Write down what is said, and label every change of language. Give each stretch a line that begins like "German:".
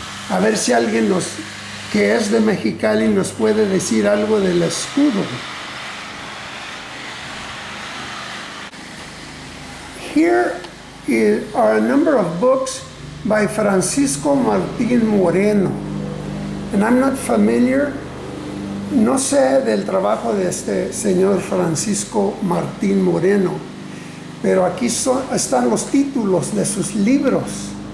Spanish: A ver si alguien que es de Mexicali nos puede decir algo del escudo.
English: Here are a number of books by Francisco Martín Moreno. And I'm not familiar,
Spanish: no sé del trabajo de este señor Francisco Martín Moreno, pero aquí están los títulos de sus libros.